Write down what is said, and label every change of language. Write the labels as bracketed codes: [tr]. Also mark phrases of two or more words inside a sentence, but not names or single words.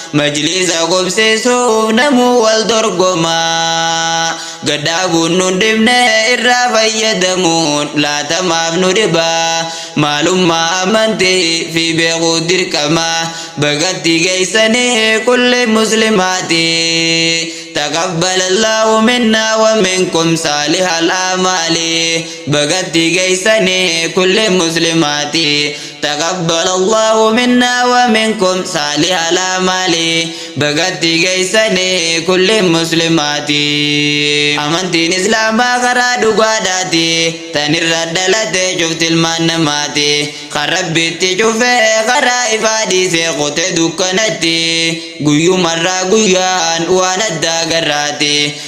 [om] Majlisa qubsiisuuf namuu wal dorgoma. Gaddaabuun nun dhibne irraa fayyadamuun laatamaaf nu dhiba. Maalummaa amantii fi beekuu dirqama. Bagatti geessanii kulli muslimaati. [ar] تقبل الله منا ومنكم صالح الأعمال. [om] Bagatti geessanii kulli muslimaati. [ar] تقبل الله منا ومنكم صالح الأعمال. [om] Bagatti geessanii kulli muslimaati. Amantiin Islaamaa karaa dhugaadhaati. Tan irra dhalate cufti ilmaan namaati. Kan Rabbitti cufe karaa ifaa dhiise qote dukkanatti. Guyyumarraa guyyaan waan addaa garraati.